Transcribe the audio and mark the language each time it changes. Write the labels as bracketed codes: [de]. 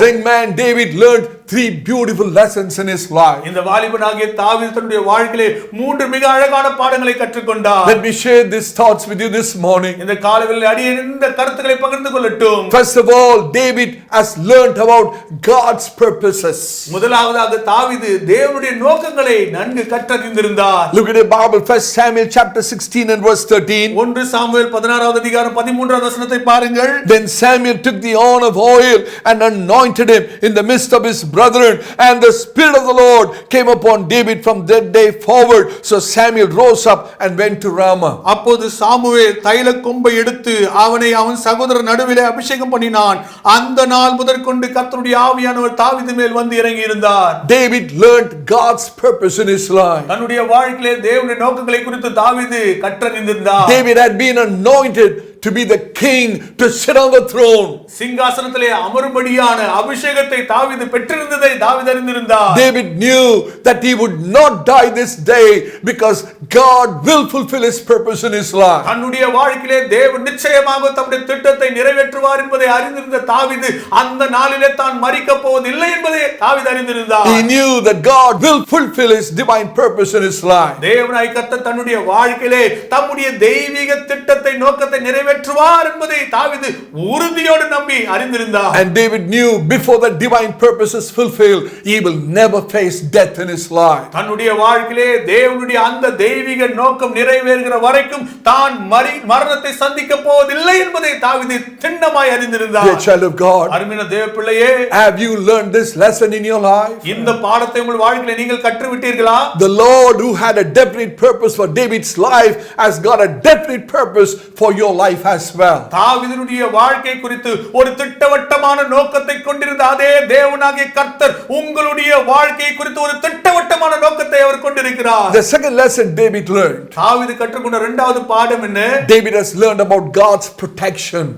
[en] This young man David learned 3 beautiful lessons in his life. [ta] இந்த வாலிபனாகிய தாவீது தன்னுடைய வாழ்க்கையிலே 3 மிக அழகான பாடங்களை கற்றுக்கொண்டார். [en] Let me share these thoughts with you this morning. [ta] இந்த காலைவேளையில் அடியேன் இந்த கருத்துக்களை பகிர்ந்து கொள்ளட்டும். [en] First of all, David has learned about God's purposes. [ta] முதலாவதாக தாவீது தேவனுடைய நோக்கங்களை நன்கு கற்றறிந்திருந்தார். [en] Look at the Bible, 1 Samuel chapter 16 and verse 13. [ta] 1 Samuel 16வது அதிகாரம் 13வது வசனத்தை பாருங்கள். [en] Then Samuel took the horn of oil and anointed him in the midst of his brethren, and the Spirit of the Lord came upon David from that day forward. So Samuel rose up and went to Ramah. [ta] அப்போது Samuel தைல கொம்பை எடுத்து அவனை அவன் சகோதரர் நடுவிலே அபிஷேகம் பண்ணினான். அந்த நாள் முதற்கொண்டு கர்த்தருடைய ஆவியானவர் தாவீது மேல் வந்து இறங்கி இருந்தார். [en] David learned God's purpose in his life. [ta] தன்னுடைய வாழ்க்கையிலே தேவனுடைய நோக்கங்களை குறித்து தாவீது கற்றறிந்திருந்தார். [en] David had been anointed to be the king, to sit on the throne. [ta] சிங்காசனத்திலே அமரும்படியான அபிஷேகத்தை தாவீது பெற்றிருந்ததை தாவீது அறிந்திருந்தார். [en] David knew that he would not die this day because God will fulfill his purpose in his life. [ta] தன்னுடைய வாழ்க்கையிலே தேவன் நிச்சயமாக தம்முடைய திட்டத்தை நிறைவேற்றுவார் என்பதை அறிந்திருந்த தாவீது அந்த நாளிலே தான் மரிக்கப் போவதில்லை என்பதை தாவீது அறிந்திருந்தார். [en] He knew that God will fulfill his divine purpose in his life. [ta] தேவனாய் கர்த்தர் தன்னுடைய வாழ்க்கையிலே தம்முடைய தெய்வீக திட்டத்தை நோக்கத்தை நிறைவேற்றுவார் என்பதை தாவீது உறுதியோடு நம்பி அறிந்திருந்தார். [en] And David knew before the divine purpose is fulfilled, he will never face death in his life. [ta] தன்னுடைய வாழ்க்கையிலே தேவனுடைய அந்த தெய்வீக நோக்கம் நிறைவேறுகிற வரைக்கும் தான் மரணத்தை சந்திக்க போவதில்லை என்பதை தாவீது திண்ணமாய் அறிந்திருந்தார். [en] Dear child of God, [ta] அருமையான தேவ பிள்ளையே, [en] have you learned this lesson in your life? [ta] இந்த பாடத்தை உங்கள் வாழ்க்கையிலே நீங்கள் கற்றுவிட்டீர்களா? [en] The Lord who had a definite purpose for David's life has got a definite purpose for your life as well. [ta] தாவீதுடைய வாழ்க்கை குறித்து ஒரு திட்டவட்டமான நோக்கத்தை கொண்டிருந்த அதே தேவனாகிய கர்த்தர் உங்களுடைய வாழ்க்கை குறித்து ஒரு திட்டவட்டமான நோக்கத்தை அவர் கொண்டிருக்கிறார். [en] The second lesson David learned. [ta] தாவீது கற்றுக்கொண்ட இரண்டாவது பாடம் என்ன? [en] David has learned about God's protection.